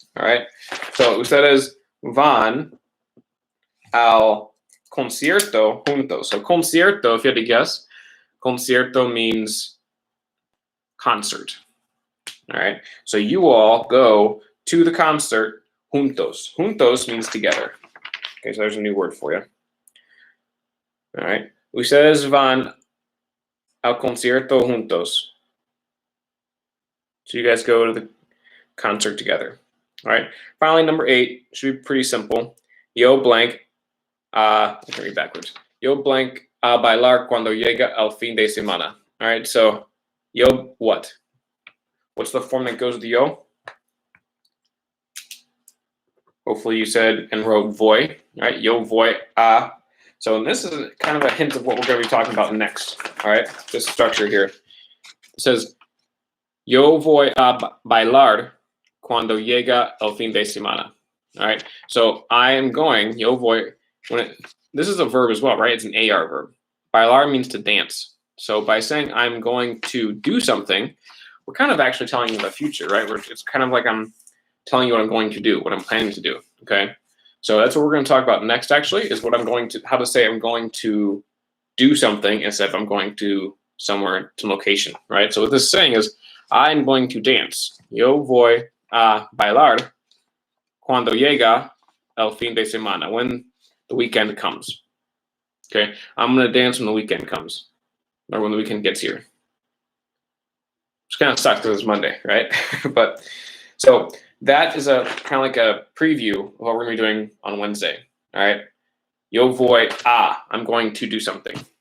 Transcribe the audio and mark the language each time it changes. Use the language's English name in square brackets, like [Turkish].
[English] All right. So [Spanish] ustedes van al concierto juntos. [English] So concierto, if you had to guess, concierto means concert. All right. So you all go to the concert juntos. Juntos means together. Okay, so there's a new word for you. All right. [Spanish] Ustedes van al concierto juntos. [English] So you guys go to the concert together. All right. Finally, number 8 should be pretty simple. Yo blank. I can read backwards. [Spanish] Yo blank a bailar cuando llega el fin de semana. [English] All right. So yo what? What's the form that goes with yo? Hopefully you said and wrote voy. All right. [Spanish] Yo voy a. [English] So this is kind of a hint of what we're going to be talking about next. All right. This structure here. It says [Spanish] yo voy a bailar cuando llega el fin de semana. [English] All right. So I am going, [Spanish] yo voy, [English] this is a verb as well, right? It's an AR verb. Bailar means to dance. So by saying I'm going to do something, we're kind of actually telling you the future, right? It's kind of like I'm telling you what I'm going to do, what I'm planning to do, okay? So that's what we're going to talk about next, actually, is how to say I'm going to do something instead of I'm going to somewhere, some location, right? So what this is saying is I'm going to dance. [Spanish] Yo voy a bailar cuando llega el fin de semana, [English] when the weekend comes. Okay, I'm going to dance when the weekend comes, or when the weekend gets here. Which kind of sucks because it's Monday, right? But so that is a kind of like a preview of what we're going to be doing on Wednesday. All right, [Spanish] yo voy a, [English] I'm going to do something.